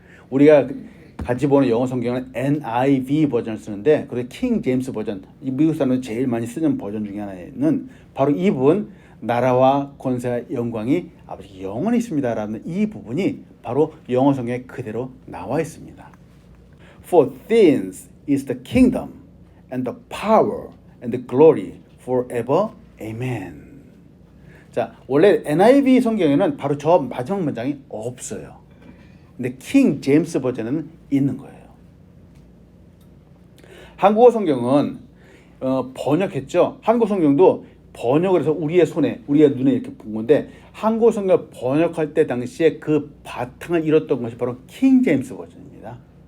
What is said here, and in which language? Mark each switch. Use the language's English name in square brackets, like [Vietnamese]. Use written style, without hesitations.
[Korean] 우리가 같이 보는 영어 성경은 NIV 버전을 쓰는데 그래서 킹 제임스 버전, 미국 사람들이 제일 많이 쓰는 버전 중에 하나는 바로 이 부분, 나라와 권세와 영광이 아버지 영원히 있습니다라는 이 부분이 바로 영어 성경에 그대로 나와 있습니다. [English] For thine is the kingdom and the power and the glory forever. Amen. [Korean] 자, 원래 NIV 성경에는 바로 저 마지막 문장이 없어요. 근데 킹 제임스 버전에는 있는 거예요. 한국어 성경은 번역했죠. 한국어 성경도 번역을 해서 우리의 손에, 우리의 눈에 이렇게 본 건데 한국어 성경을 번역할 때 당시에 그 바탕을 이뤘던 것이 바로 킹 제임스 버전입니다.